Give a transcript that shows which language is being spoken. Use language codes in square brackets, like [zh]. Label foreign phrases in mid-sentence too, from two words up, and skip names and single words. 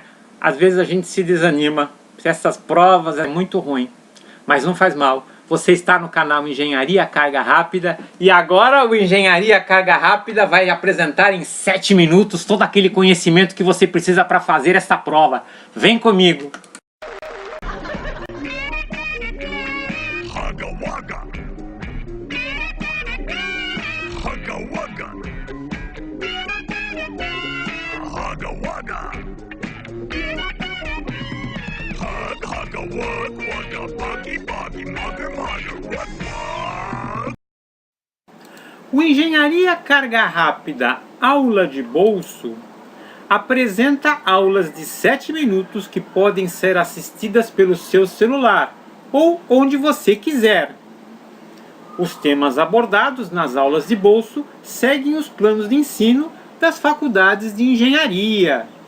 [pt] Às vezes a gente se desanima. Essas provas é muito ruim, mas não faz mal. Você está no canal Engenharia Carga Rápida e agora o Engenharia Carga Rápida vai apresentar em 7 minutos todo aquele conhecimento que você precisa para fazer essa prova. Vem comigo! Hugga Wugga. Hugga Wugga. Hugga Wugga. Hugga Wug Wugga Buggy Buggy Mugger Mugger Wug Wug. O Engenharia Carga Rápida Aula de Bolso apresenta aulas de 7 minutos que podem ser assistidas pelo seu celular ou onde você quiser. Os temas abordados nas aulas de bolso seguem os planos de ensino das faculdades de engenharia.